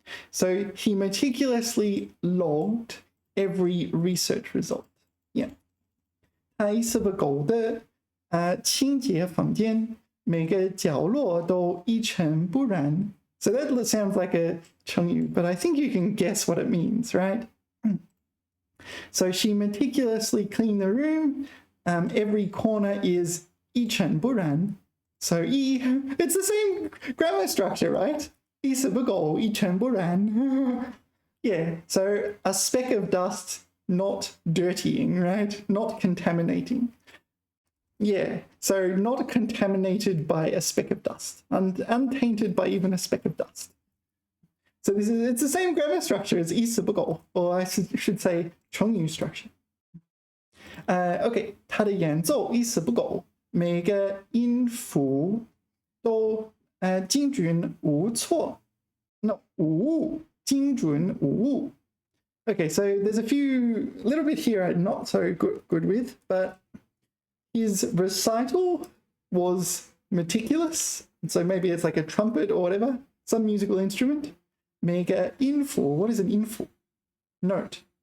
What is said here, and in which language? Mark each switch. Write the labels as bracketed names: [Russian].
[English] So he meticulously logged every research result. Yeah. [Chinese] 他一丝不苟地清洁房间，每个角落都一尘不染. [English] So that sounds like a 成语, but I think you can guess what it means, right? So she meticulously cleaned the room. Every corner is 一尘不染. So it's the same grammar structure, right? [Chinese] 一丝不苟，一尘不染. [English] Yeah, so a speck of dust, not dirtying, right? Not contaminating. Yeah, so not contaminated by a speck of dust, untainted by even a speck of dust. So it's the same grammar structure as 一丝不苟, or I should say 成语 structure. [Chinese] Okay, 他的演奏一丝不苟，每个音符都精准无错。 No, 无误，精准无误。 [English] Okay, so there's a little bit here I'm not so good with, but his recital was meticulous. So maybe it's like a trumpet or whatever, some musical instrument. [Chinese] 每个音符, [English] what is an 音符? Note.